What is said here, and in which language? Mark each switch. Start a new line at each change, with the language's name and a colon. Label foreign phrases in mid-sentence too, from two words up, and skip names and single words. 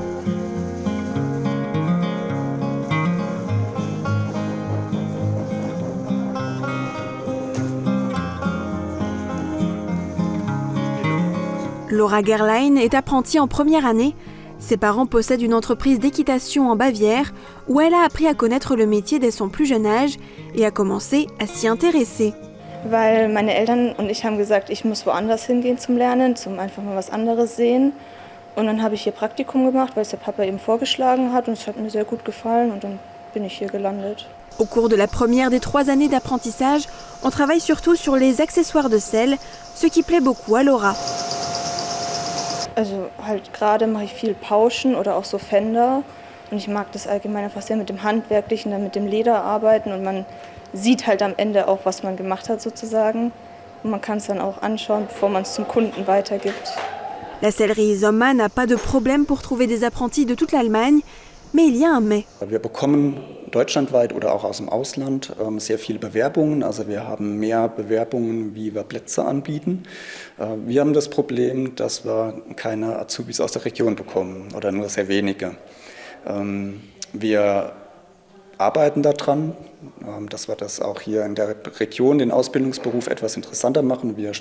French: Laura Gerlein est apprentie en première année. Ses parents possèdent une entreprise d'équitation en Bavière où elle a appris à connaître le métier dès son plus jeune âge et a commencé à s'y intéresser.
German: Weil meine Eltern und ich haben gesagt, ich muss woanders hingehen zum Lernen, zum einfach mal was anderes sehen. Und dann habe ich hier Praktikum gemacht, weil es der Papa eben vorgeschlagen hat und es hat mir sehr gut gefallen und dann bin ich hier gelandet.
French: Au cours de la première des 3 années d'apprentissage, on travaille surtout sur les accessoires de selle, ce qui plaît beaucoup à Laura.
German: Also halt gerade mache ich viel Pauschen oder auch so Fender und ich mag das allgemein einfach sehr mit dem Handwerklichen, dann mit dem Leder arbeiten und man sieht halt am Ende auch, was man gemacht hat sozusagen und man kann es dann auch anschauen, bevor man es zum Kunden weitergibt.
French: La sellerie Zoma n'a pas de problème pour trouver des apprentis de toute l'Allemagne, mais il y a un mais.
German: Wir bekommen deutschlandweit oder auch aus dem Ausland sehr viele Bewerbungen. Also wir haben mehr Bewerbungen, wie wir Plätze anbieten. Wir haben das Problem, dass wir keine Azubis aus der Region bekommen oder nur sehr wenige. Wir arbeiten daran, dass wir das auch hier in der Region, den Ausbildungsberuf etwas interessanter machen.